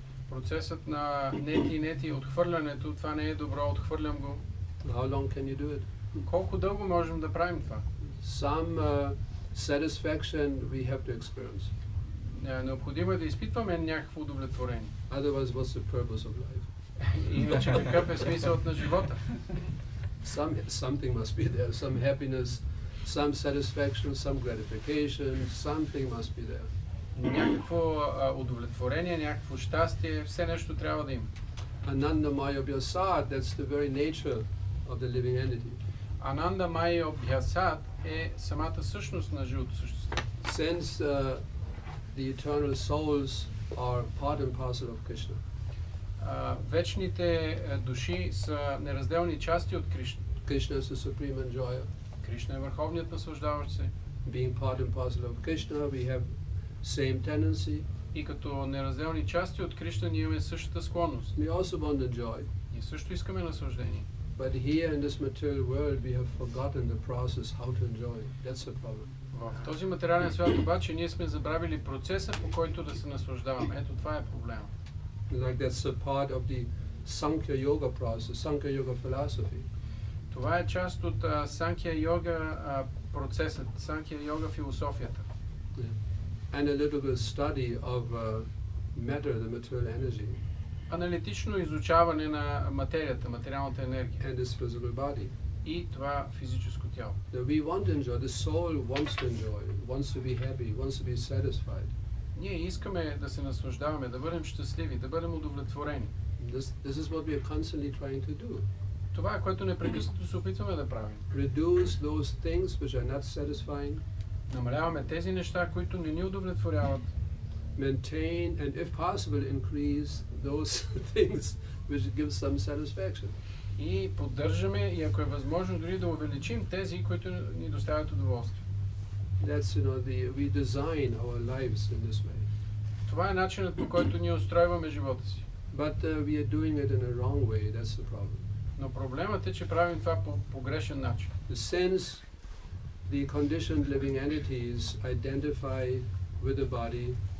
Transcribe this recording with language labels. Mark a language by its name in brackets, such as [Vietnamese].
[Bulgarian] Процесът на нети, отхвърлянето, това не е добро, отхвърлям го. [English] How long can you do it? [Bulgarian] Колко дълго можем да правим това? [English] Some satisfaction we have to experience. [Bulgarian] Необходимо е да изпитваме някакво удовлетворение. [English] Otherwise, what's the purpose of life? [Bulgarian] Иначе какъв е смисълът на живота? [English] Something must be there, some happiness, some satisfaction, some gratification, something must be there. [Bulgarian] Някакво удовлетворение, някакво щастие, все нещо трябва да има. [English] Ananda Maya Vyasat, that's the very nature of the living entity. [Bulgarian] Ананда Майя Обхясат е самата същност на живото същество. [English] Since the eternal souls are part and parcel of Krishna. [Bulgarian] Вечните души са неразделни части от Кришна. [English] Krishna is the supreme enjoyer. [Bulgarian] Кришна е върховният наслаждаващ се. [English] Being part and parcel of Krishna, we have same tendency. [Bulgarian] И като неразделни части от Кришна ние имаме същата склонност. [English] We also want to enjoy. [Bulgarian] Ние също искаме наслаждение. [English] But here in this material world we have forgotten the process how to enjoy. That's the problem. [Bulgarian] В този материален свят обаче ние сме забравили процеса, по който да се наслаждаваме. Ето това е проблема. [English] Like that's a part of the Sankhya Yoga process, Sankhya Yoga philosophy. [Bulgarian] Това е част от Санkhya Йога процесът, Санkhya Йога философията. [English] Analytical study of matter, the material energy. [Bulgarian] Аналитично изучаване на материята, материалната енергия. [English] And this physical body. [Bulgarian] И това физическо тяло. [English] We want to enjoy, the soul wants to enjoy, wants to be happy, wants to be satisfied. [Bulgarian] Ние искаме да се наслаждаваме, да бъдем щастливи, да бъдем удовлетворени. [English] This is what we are constantly trying to do. [Bulgarian] Това е, което непрекъснато се опитваме да правим. [English] Reduce those things which are not satisfying. [Bulgarian] Намаляваме тези неща, които не ни удовлетворяват. [English] Maintain and if possible increase those things which give some satisfaction. [Bulgarian] И поддържаме, и ако е възможно, дори да увеличим тези, които ни доставят удоволствие. [English] That's, we design our lives in this way. [Bulgarian] Това е начинът, по който ние устройваме живота си. [English] But we are doing it in a wrong way. That's the problem. [Bulgarian] Но проблемът е, че правим това по грешен начин. [English] Since the conditioned living entities identify with the body,